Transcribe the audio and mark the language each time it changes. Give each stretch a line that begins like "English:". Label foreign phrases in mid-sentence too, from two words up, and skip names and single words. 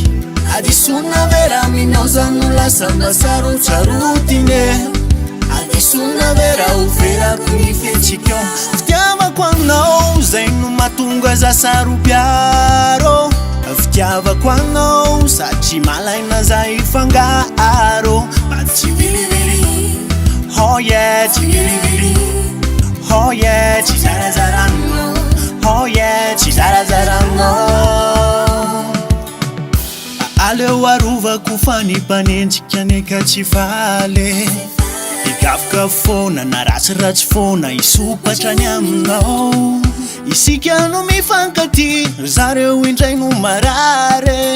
Malagasy: Adisona vera minao zany no lasa mba sarotsarotina. Adisona vera ho verako ny fihetsika fitiavako anao zay no mahatonga za saropiaro. Fitiavako anao satria malaina za ifangaro mba tsy vilivily.
English: Oh yeah,
Malagasy: chigirigiri.
English: Oh yeah,
Malagasy: chizarazarano.
English: Oh yeah,
Malagasy: chizarazarano. Aleo arovako fanimpanenjika neka tsy faly. Ikafika fona na ratsiratsy fona isopatra ny aminao. Isika no mifankaty zareo indray no marary.